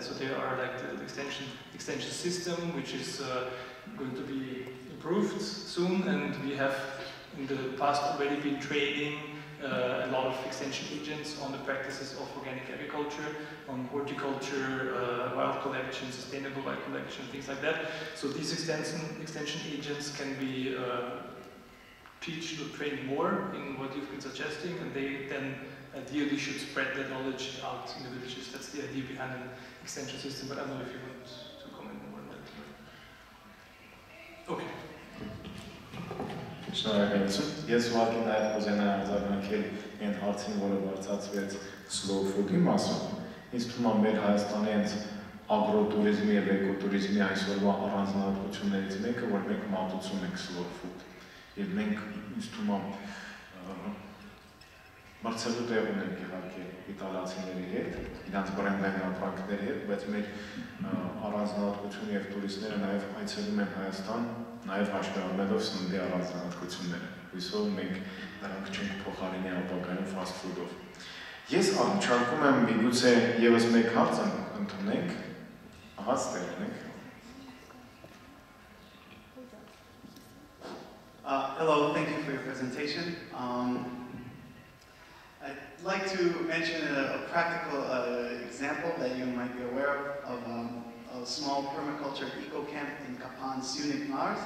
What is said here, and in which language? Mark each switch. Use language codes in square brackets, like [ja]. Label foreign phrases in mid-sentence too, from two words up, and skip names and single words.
[en] So there are like the extension system, which is going to be improved soon, and we have in the past already been training a lot of extension agents on the practices of organic agriculture, on horticulture, wild collection, sustainable wild collection, things like that. So these extension agents can be teach or train more in what you've been suggesting, and they then ideally should spread that knowledge out in the villages. That's the idea behind an extension system, but I don't know if you want to comment more on that. Okay. [hy] Շնորհակալություն։ Ես ուղղակի նաև կուզենայի արձագանքել այն հարցին, որը բարձրացվեց [en] slow food- [hy] ի մասով։ Ինձ թվում է մեր Հայաստանի հենց ագրոտուրիզմի եւ էկոտուրիզմի այսօրվա առանձնահատկություններից մեկը, որ մենք մատուցում ենք [en] slow food։ [hy] Եվ մենք ինձ թվում է մրցելու տեղ ունենք իհարկե իտալացիների հետ, իրանց բրենդային ապրանքների հետ, բայց մեր առանձնահատկությունը եւ տուրիստները նաև այցելում են Հայաստան, նաև հաշվի առնելով սննդի առանձնահատկությունները։ Հույսով մենք նրանք չենք փոխարինի ապակայում [en] fast food- [hy] ով։ Ես առաջարկում եմ միգուցե եւս մեկ հարց ընդունենք, ահա ստեղ ունենք։ [en] Hello, thank you for your presentation. I'd like to mention a practical example that you might be aware of a small permaculture eco-camp in Kapan, Sunik, Mars.